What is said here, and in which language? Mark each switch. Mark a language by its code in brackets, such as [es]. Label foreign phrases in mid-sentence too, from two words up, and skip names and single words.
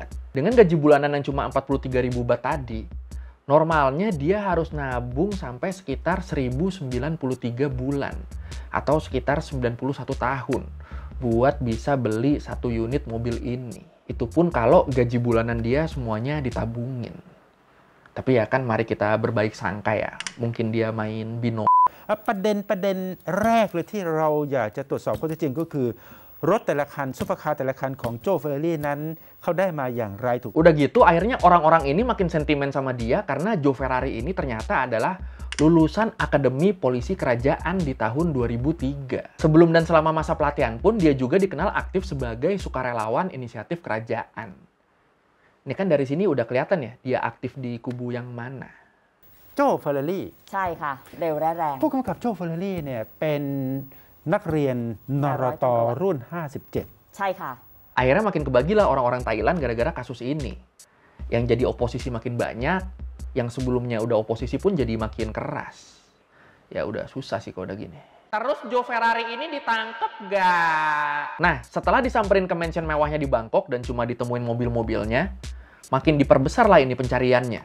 [id] Dengan gaji bulanan yang cuma 43.000 baht tadi, normalnya dia harus nabung sampai sekitar 1093 bulan. Atau sekitar 91 tahun buat bisa beli satu unit mobil ini. Itu pun kalau gaji bulanan dia semuanya ditabungin. Tapi ya kan mari kita berbaik sangka ya. Mungkin dia main binomo. [th] ประเด็นแรกเลยที่เราอยากจะตรวจสอบข้อเท็จจริงก็คือรถแต่ละคันซุปเปอร์คาร์แต่ละคันของโจเฟอร์รี่นั้นเขาได้มาอย่างไรถูก [id] Udah gitu akhirnya orang-orang ini makin sentimen sama dia karena Joe Ferrari ini ternyata adalah lulusan Akademi Polisi Kerajaan di tahun 2003. Sebelum dan selama masa pelatihan pun dia juga dikenal aktif sebagai sukarelawan inisiatif kerajaan. Ini kan dari sini udah kelihatan ya, dia aktif di kubu yang mana. [th] โจเฟอร์รี่ ใช่ค่ะ เร็วและแรง ผู้กำกับโจเฟอร์รี่เนี่ยเป็นนักเรียนนรตรุ่น 57 ใช่ค่ะ [id] Akhirnya makin kebagilah orang-orang Thailand gara-gara kasus ini. Yang jadi oposisi makin banyak, yang sebelumnya udah oposisi pun jadi makin keras. Ya udah susah sih kalau udah gini. Terus Joe Ferrari ini ditangkep gak? Nah, setelah disamperin ke mansion mewahnya di Bangkok dan cuma ditemuin mobil-mobilnya, makin diperbesar lah ini pencariannya.